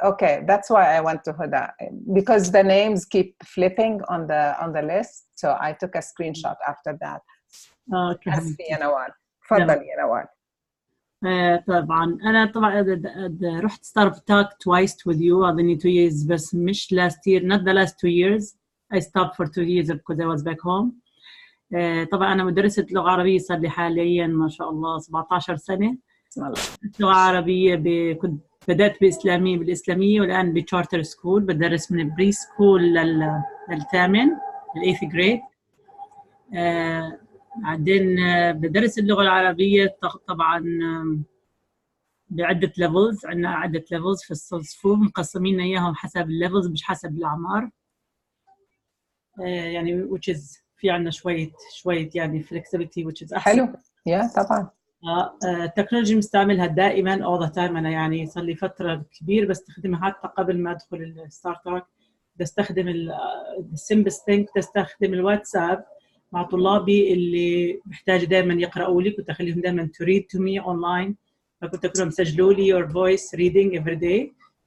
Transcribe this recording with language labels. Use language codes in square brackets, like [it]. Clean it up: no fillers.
[en] Okay, that's why I went to Huda, because the names keep flipping on the list, so I took a screenshot after that. [ar] اوكي حبيبتي يا نوال. تفضلي يا نوال. طبعا انا رحت ستارت توك [en] twice with you [ar] اظني [en] 2 years [ar] بس مش [en] last year, not the last 2 years. I stopped for 2 years because I was back home. [ar] طبعا أنا مدرسة لغة عربية صار لي حاليا ما شاء الله 17 سنة. لغة عربية كنت بدأت بالإسلامية والآن بتشارتر سكول بدرس من بري سكول للثامن الإيث جريد. بعدين بدرس اللغة العربية طبعا بعدة ليفلز. عندنا عدة ليفلز في الصفوف مقسمين إياهم حسب الليفلز مش حسب الأعمار. يعني [en] which is [ar] في عنا شوية يعني [en] flexibility which is [ar] أحسن. حلو. طبعا. التكنولوجيا مستعملها دائما [en] all the time. [ar] أنا يعني صار لي فترة كبيرة بستخدمها حتى قبل ما أدخل الستارت توك. بستخدم السيمبس ثينك، بستخدم الواتساب مع طلابي اللي بيحتاجوا دائما يقرأوا لي. كنت أخليهم دائما [en] to read to me online، [ar] فكنت أقول لهم سجلوا لي [en] your voice reading every day.